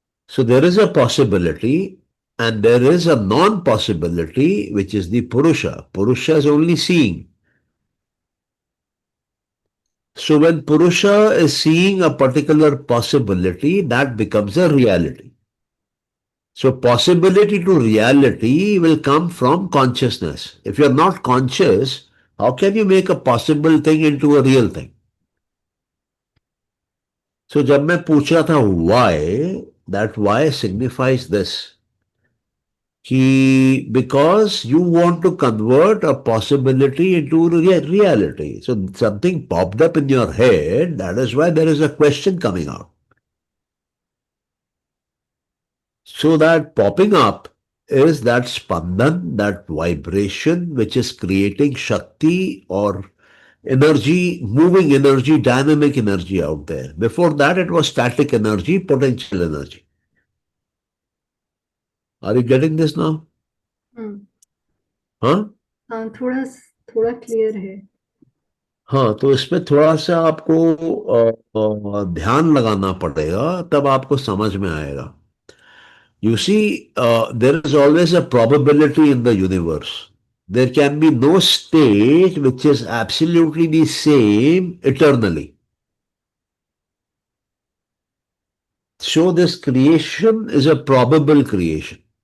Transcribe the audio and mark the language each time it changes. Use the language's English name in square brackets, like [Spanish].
[English] So there is a possibility and there is a non possibility which is the Purusha is only seeing. So when Purusha is seeing a particular possibility, that becomes a reality. So possibility to reality will come from consciousness. If you're not conscious, how can you make a possible thing into a real thing? So [Hindi] जब मैं पूछ रहा था [English] why, that why signifies this, [Hindi] कि [English] because you want to convert a possibility into reality. So something popped up in your head, that is why there is a question coming out. So that popping up is that spandan, that vibration which is creating Shakti or energy, moving energy, dynamic energy out there. Before that, it was static energy, potential energy. Are you getting this now? Hmm, हाँ? [Hindi] हाँ, थोड़ा थोड़ा clear है। हाँ, तो इसमें थोड़ा सा आपको ध्यान लगाना पड़ेगा, तब आपको समझ में आएगा। [English] You see, there is always a probability in the universe. There can be no state which is absolutely the same eternally. So this creation is a probable creation.